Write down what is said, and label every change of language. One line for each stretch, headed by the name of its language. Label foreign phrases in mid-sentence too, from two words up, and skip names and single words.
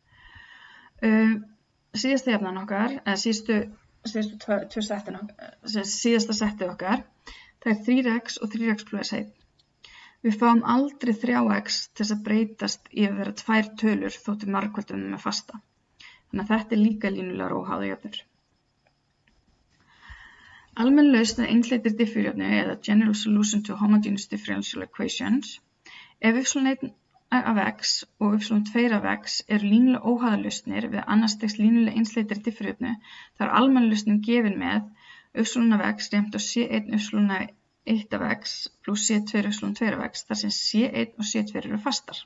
Icelandic: Síðasta jöfnan okkar, eða síðasta settið okkar, það 3x og 3x plus 1. Við fáum aldrei 3x til þess að breytast í að vera 2 tölur þótt við margföldum með fasta. Þannig að þetta líka línulegar óháðar jöfnur. Almenn lausn einhleytri diffurjöfnu eða
English: general solution to homogeneous differential equations.
Icelandic: Ef y1 af x og y2 af x eru línulega óháðar lausnir við annars stigs línulega einsleitri diffurjöfnu, þá almenn lausnin gefin með y af x jafnt á c1 y1 af x pluss c2 y2 af x, þar sem c1 og c2 eru fastar.